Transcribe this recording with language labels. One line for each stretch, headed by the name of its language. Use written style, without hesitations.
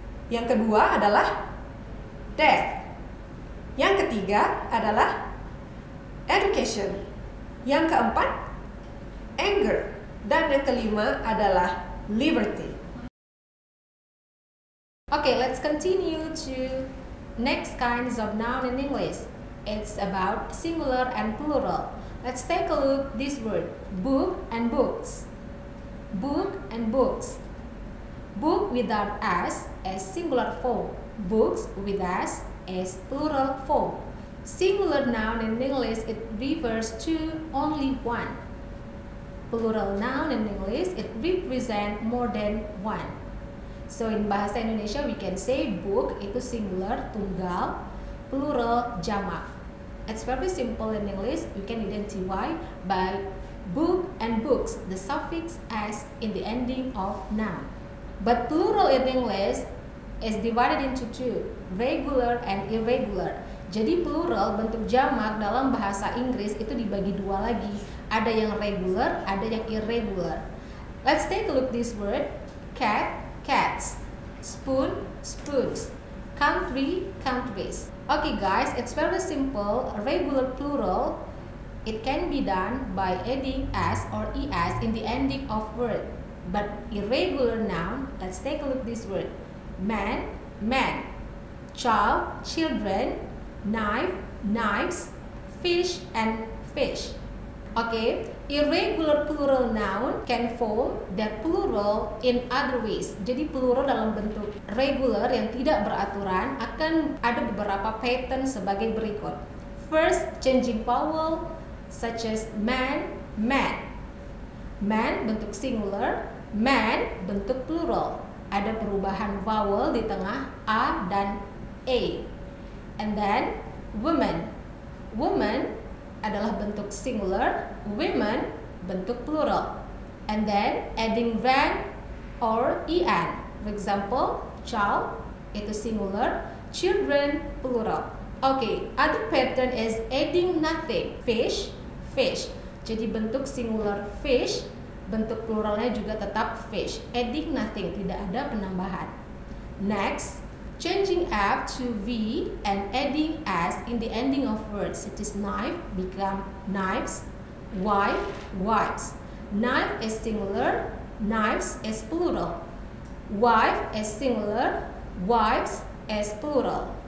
Indonesian: Yang kedua adalah death. Yang ketiga adalah education. Yang keempat, anger. Dan yang kelima adalah
English: liberty. Okay, let's continue to next kinds of noun in English. It's about singular and plural. Let's take a look this word, book and books. Book and books. Book without s as singular form. Books with s as plural form. Singular noun in English, it refers to only one. Plural noun in English, it represents more than one. So in bahasa Indonesia we can say book itu singular, tunggal, plural, jamak. It's very simple in English. We can identify by book and books, the suffix s in the ending of noun. But plural in English is divided into two, regular and irregular.
Indonesian: Jadi plural bentuk jamak dalam bahasa Inggris itu dibagi dua lagi. Ada yang regular, ada yang irregular.
English: Let's take a look this word. Cat, cats. Spoon, spoons. Country, countries. Okay guys, it's very simple. Regular plural, it can be done by adding s or es in the ending of word. But irregular noun, let's take a look this word. Man, man. Child, children. Knife, knives. Fish and fish. Okay, irregular plural noun can form their plural in other ways.
Indonesian: Jadi plural dalam bentuk regular yang tidak beraturan akan ada beberapa pattern sebagai berikut.
English: First, changing vowel such as man, man.
Indonesian: Man bentuk singular, man bentuk plural. Ada perubahan vowel di tengah a dan e.
English: And then woman.
Indonesian: Woman adalah bentuk singular, women bentuk plural.
English: And then adding van or en. For example, child itu singular, children plural. Okay, other pattern is adding nothing. Fish, fish.
Indonesian: Jadi bentuk singular fish, bentuk pluralnya juga tetap fish.
English: Adding nothing,
Indonesian: tidak ada penambahan.
English: Next, changing F to V and adding S in the ending of words. It is knife become knives, wife, wives. Knife is singular, knives is plural. Wife is singular, wives is plural.